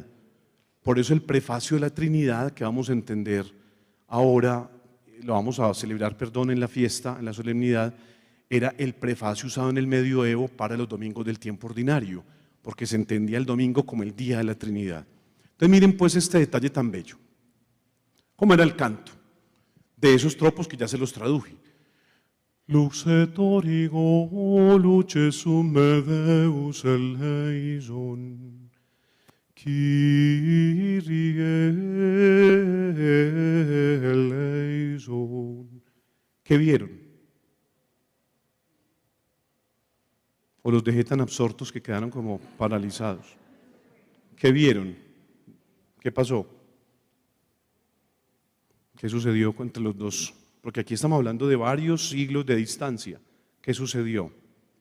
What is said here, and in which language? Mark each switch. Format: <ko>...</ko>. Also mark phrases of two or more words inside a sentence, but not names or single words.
<es>Por eso el prefacio de la Trinidad que vamos a entender ahora, lo vamos a celebrar, en la fiesta, en la solemnidad, era el prefacio usado en el medioevo para los domingos del tiempo ordinario, porque se entendía el domingo como el día de la Trinidad. Entonces miren pues este detalle tan bello. ¿Cómo era el canto? De esos tropos que ya se los traduje.</es> <la>Lux et origo, luce summe Deus eleison,</la> <el>Kyrie eleison.</el> <es>¿Qué vieron? ¿O los dejé tan absortos que quedaron como paralizados? ¿Qué vieron? ¿Qué pasó? ¿Qué sucedió entre los dos? Porque aquí estamos hablando de varios siglos de distancia.</es>